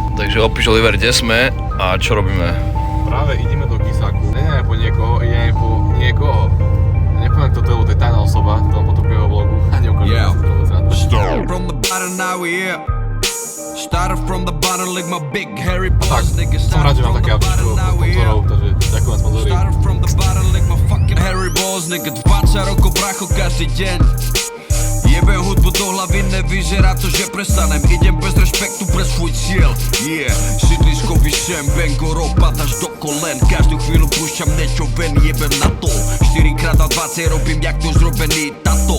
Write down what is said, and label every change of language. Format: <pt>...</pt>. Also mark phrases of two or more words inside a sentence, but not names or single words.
<sk>Takže opíš Oliver, kde sme a čo robíme? Práve ideme do Kisaku. Ideme po niekoho, ideme po niekoho. Nepoviem kto to je, lebo to je tajná osoba, to vám potom po jeho vlogu. A neukážem si to vôbec rád.</sk> <en>From the bottom now we here. Started from the bottom like my big hairy boss.</en> <sk>Tak, som rád, že mám také autíčko od sponzorov, takže ďakujem sponzori.</sk> <en>Started from the bottom like my fucking hairy balls.</en> <sk>Nigga 20 rokov bracho každý deň. Jebem hudbu do hlavy, nevyzerá to, že prestanem. Idem bez respektu pre svoj cieľ. Yeah, sídlisko vyšem, bengo, ropa až do kolen. Každú chvíľu púšťam niečo ven, jebem na to. 4x20 robím jak to zrobený tato.</sk>